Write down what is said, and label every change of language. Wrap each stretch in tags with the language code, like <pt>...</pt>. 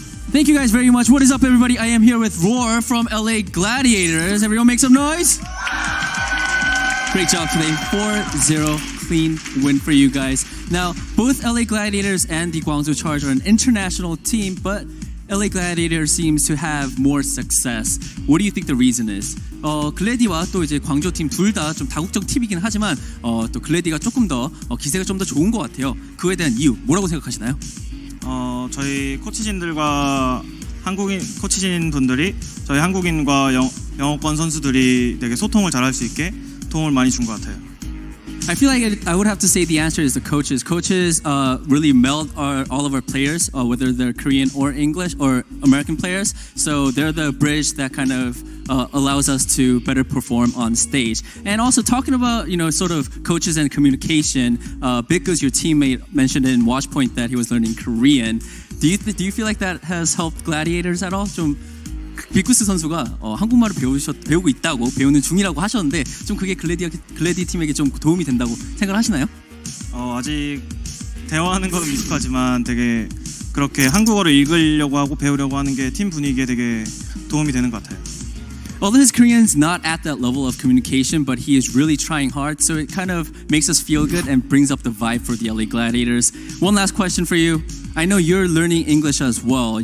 <en>Thank you guys very much. What is up, everybody? I am here with Roar from LA Gladiators. Everyone make some noise. Great job today. 4-0 clean win for you guys. Now, both LA Gladiators and the Guangzhou Charge are an international team, but LA Gladiators seems to have more success. What do you think the reason is?</en> <ko>글래디와 또 이제 광저우 팀 둘 다 좀 다국적 팀이긴 하지만 또 글래디가 조금 더 기세가 좀 더 좋은 것 같아요. 그에 대한 이유 뭐라고 생각하시나요? 저희 코치진들과 한국인 코치진 분들이 저희 한국인과 영어권 선수들이 되게 소통을 잘할 수 있게 도움을 많이 준 것 같아요.</ko> <en>I feel like I would have to say the answer is the coaches. Coaches really meld all of our players, whether they're Korean or English or American players. So they're the bridge that kind of allows us to better perform on stage. And also talking about, sort of coaches and communication, Biggoose, your teammate, mentioned in Watchpoint that he was learning Korean. Do you feel like that has helped Gladiators at all?</en> <ko>좀 빅구스 선수가 한국말을 배우고 있다고 배우는 중이라고 하셨는데 좀 그게 글래디 팀에게 좀 도움이 된다고 생각하시나요? 아직 대화하는 건 미숙하지만 되게 그렇게 한국어를 읽으려고 하고 배우려고 하는 게 팀 분위기에 되게 도움이 되는 것 같아요.</ko> <en>Although his Korean's not at that level of communication, but he is really trying hard, so it kind of makes us feel good and brings up the vibe for the LA Gladiators. One last question for you. I know you're learning English as well.</en>